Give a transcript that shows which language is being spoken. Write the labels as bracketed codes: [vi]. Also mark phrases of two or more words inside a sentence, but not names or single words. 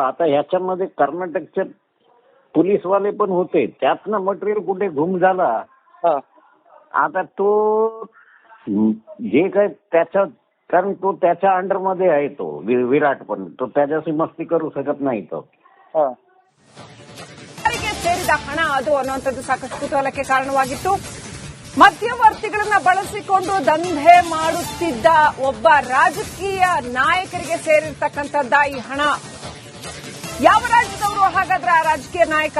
[mr] आता ह्याच्यामध्ये कर्नाटकचे पोलीसवाले पण होते, त्यातनं मटेरियल कुठे गुम झाला. आता तो जे काही त्याच्या, कारण तो त्याच्या अंडरमध्ये आहे तो विराट, पण तो त्याच्याशी मस्ती करू शकत नाही तो. [kn] ಸೇರಿದ ಹಣ ಅದು ಅನ್ನುವಂಥದ್ದು ಸಾಕಷ್ಟು ಕುತೂಹಲಕ್ಕೆ ಕಾರಣವಾಗಿತ್ತು. ಮಧ್ಯವರ್ತಿಗಳನ್ನ ಬಳಸಿಕೊಂಡು ದಂಧೆ ಮಾಡುತ್ತಿದ್ದ ಒಬ್ಬ ರಾಜಕೀಯ ನಾಯಕರಿಗೆ ಸೇರಿರ್ತಕ್ಕಂಥದ್ದ ಈ ಹಣ. ಯಾವ ರಾಜ್ಯದವರು ಹಾಗಾದ್ರೆ ಆ ರಾಜಕೀಯ ನಾಯಕ?